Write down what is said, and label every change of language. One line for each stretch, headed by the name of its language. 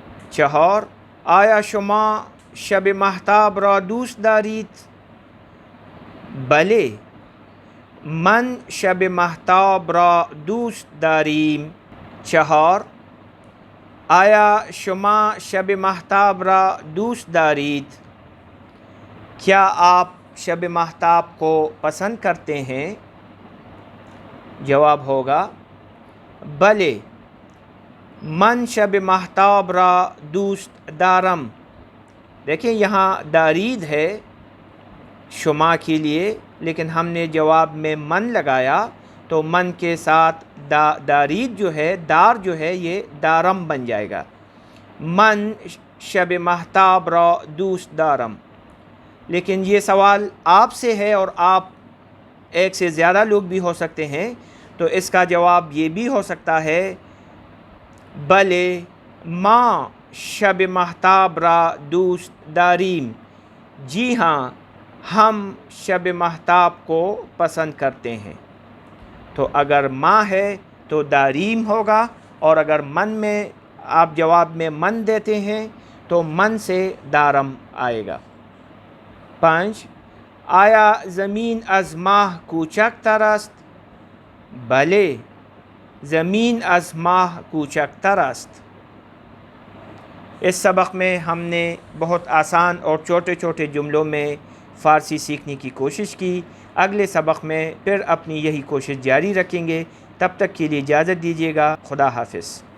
Persian: 4 آیا شما شب مهتاب را دوست دارید. بله من شب مهتاب را دوست داریم. 4 آیا شما شب مهتاب را دوست دارید.
Urdu: کیا آپ شب مهتاب کو پسند کرتے ہیں. جواب ہوگا
Persian: بله من شب مهتاب را دوست دارم.
Urdu: دیکھیں یہاں دارید ہے شما کے لیے لیکن ہم نے جواب میں من لگایا تو من کے ساتھ دارید جو ہے دار جو ہے یہ دارم بن جائے گا.
Persian: من شب مهتاب را دوست دارم.
Urdu: لیکن یہ سوال آپ سے ہے اور آپ ایک سے زیادہ لوگ بھی ہو سکتے ہیں تو اس کا جواب یہ بھی ہو سکتا ہے
Persian: بلے ما شب مهتاب را دوست داریم.
Urdu: جی ہاں ہم شب مهتاب کو پسند کرتے ہیں. تو اگر ما ہے تو داریم ہوگا اور اگر من میں آپ جواب میں من دیتے ہیں تو من سے دارم آئے گا.
Persian: 5 آیا زمین از ماه کوچکتر است. بله زمین از ماه کوچکتر است.
Urdu: اس سبق میں ہم نے بہت آسان اور چھوٹے چھوٹے جملوں میں فارسی سیکھنے کی کوشش کی۔ اگلے سبق میں پھر اپنی یہی کوشش جاری رکھیں گے۔ تب تک کے لیے اجازت دیجیے گا۔ خدا حافظ۔